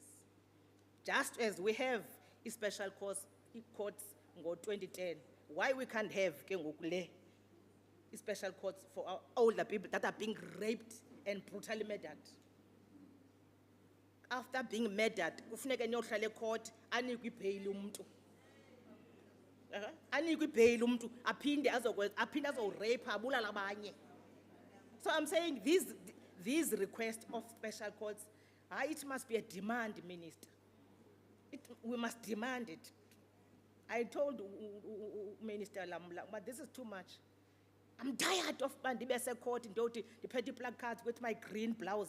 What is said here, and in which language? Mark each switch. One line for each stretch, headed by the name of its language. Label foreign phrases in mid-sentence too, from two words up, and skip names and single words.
English: Just as we have special courts in 2010, why we can't have special courts for our older people that are being raped and brutally murdered? After being murdered,
Zulu: kufuneka niyohlala court anikwe ibail umuntu. Anikwe ibail umuntu aphinde azorape abulala abanye.
English: So I'm saying these requests of special courts, it must be a demand, Minister. We must demand it. I told Minister Lamla, but this is too much. I'm tired of Bandibese court in Doti, the petty placards with my green blouse.